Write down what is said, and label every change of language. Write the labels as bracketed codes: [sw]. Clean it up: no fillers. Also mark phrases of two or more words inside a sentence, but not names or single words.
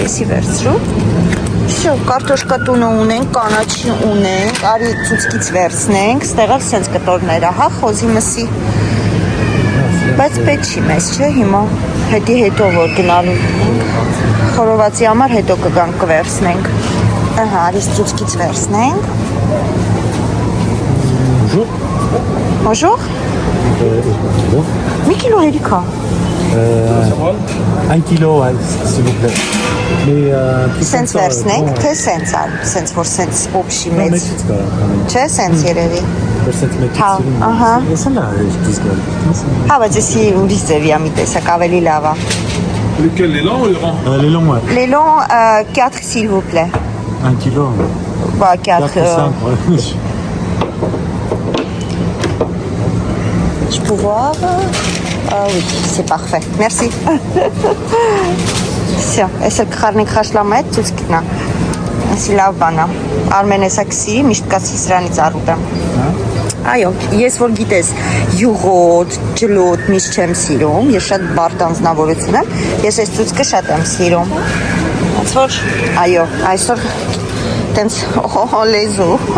[hy] էսի վերցրու։ Շո, կարտոշկա տունը ունենք, կանաչի ունենք, արի ցուցկից վերցնենք, ստեղալ սենց կտորները, հա, խոզի մսի։ Բայց պետք չի մեզ, չէ, հիմա հետո որ գնալու խորովածի համար հետո կգանք կվերցնենք։ Ահա, արիս ծուցկից վերցնենք։ Bonjour. Mi kilo հերիքա։ [fr] 1 kilo, s'il vous plaît. Mais [hy] Սենց վերցնենք, թե սենց ալ, սենց որ սենց օբշի մեծ։ Չէ, սենց երևի։ Հա, ահա։ Հա, բայց եսի ուրիշ ձևի ամի տեսակ ավելի լավ է։ [fr] Lequel, les longs ou les ronds? Les longs, ouais. Les longs, 4 s'il vous plaît. 1 kilo. Bah, 4. 4 ou 5, ouais. Je peux voir? Ah oui, c'est parfait. Merci. [ru] Всё, если [hy] քարնիկ խաշլամետ ցույց կտնա։ Ասի լավ բանա։ Արմենես ակսի, միշտ կասի սրանից առուտեմ։ Այո, ես որ գիտես, յուղոտ, ջլոտ միշտ չեմ սիրում, ես շատ բարդ անձնավորություն եմ, ես այս ցույցը շատ եմ սիրում։ Ոնց որ, այո, այսօր տենց լեզու։